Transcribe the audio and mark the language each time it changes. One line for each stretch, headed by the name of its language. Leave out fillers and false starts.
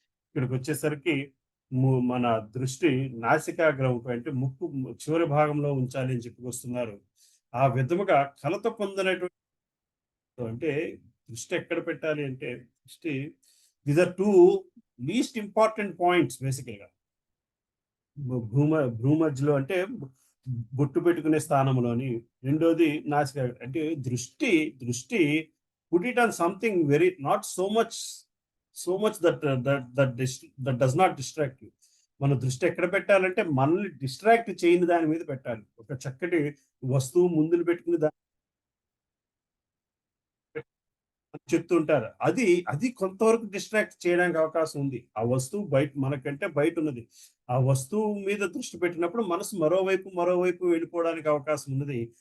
Telugu: ఇక్కడికి వచ్చేసరికి మన దృష్టి నాసికాగ్రముపై అంటే ముక్కు చివరి భాగంలో ఉంచాలి అని చెప్పుకొస్తున్నారు. ఆ విధముగా కలత పొందినటువంటి అంటే దృష్టి ఎక్కడ పెట్టాలి అంటే దృష్టి
English: these are two least important points
Telugu: బేసికల్ గా. భూమధ్యలో అంటే బొట్టు పెట్టుకునే స్థానంలోని, రెండోది నాసిక అంటే దృష్టి
English: put it on something very not so much that does not distract you.
Telugu: మన దృష్టి ఎక్కడ పెట్టాలంటే మనల్ని డిస్ట్రాక్ట్ చేయని దాని మీద పెట్టాలి. ఒక చక్కటి వస్తువు ముందులు పెట్టుకుని చెప్తుంటారు, అది కొంతవరకు డిస్ట్రాక్ట్ చేయడానికి అవకాశం ఉంది. ఆ వస్తువు మనకంటే బయట ఉన్నది. ఆ వస్తువు మీద దృష్టి పెట్టినప్పుడు మనసు మరోవైపు వెళ్ళిపోవడానికి అవకాశం ఉన్నది.